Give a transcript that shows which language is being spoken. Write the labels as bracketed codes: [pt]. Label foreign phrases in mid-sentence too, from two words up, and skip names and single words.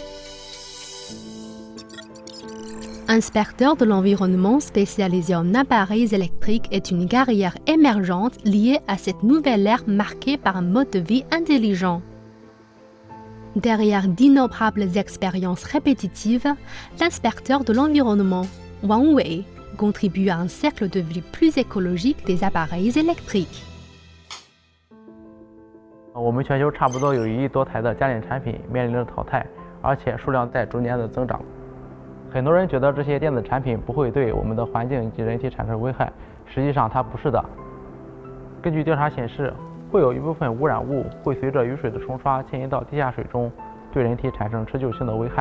[fr] Inspecteur de l'environnement spécialisé en appareils électriques est une carrière émergente liée à cette nouvelle ère marquée par un mode de vie intelligent. Derrière d'innombrables expériences répétitives, l'inspecteur de l'environnement, Wang Wei, contribue à un cercle de vie plus écologique des appareils électriques. [zh] 我们全球差不多有1亿多台的家电产品面临着淘汰，而且数量在逐年的增长。很多人觉得这些电子产品不会对我们的环境及人体产生危害，实际上它不是的。根据调查显示，会有一部分污染物会随着雨水的冲刷迁移到地下水中，对人体产生持久性的危害。